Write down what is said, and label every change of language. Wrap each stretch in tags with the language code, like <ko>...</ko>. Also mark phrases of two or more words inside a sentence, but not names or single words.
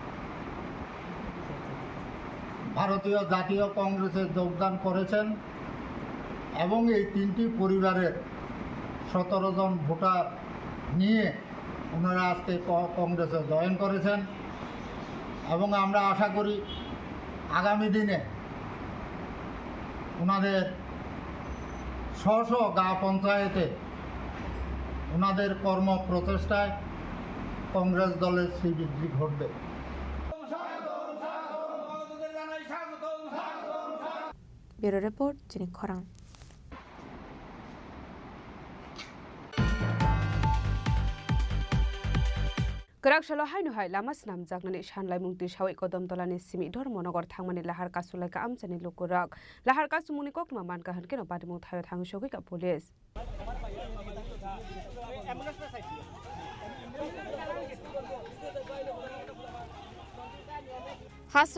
<bn>ভারতীয় জাতীয় কংগ্রেসে যোগদান করেছেন এবং এই 3টি পরিবারের 17 জন ভোটার নিয়ে ওনারা আজকে কংগ্রেসে জয়েন করেছেন এবং আমরা আশা করি আগামী দিনে ওনাদের স্ব গা পঞ্চায়েতে ওনাদের কর্ম প্রচেষ্টায় কংগ্রেস দলের শ্রীবৃদ্ধি ঘটবে।</bn> <en>Bureau Report, Chini Khorang.</en> <trp>Karakshalo hai lama snam jaknani shanlai mungti shawai kodam tolani simi dhormonogor thangmani lahar kasulai ka amchani lokorak lahar kasumuni kokma man ka hanke no padimung thayo thang shogi ka police Hasra</trp>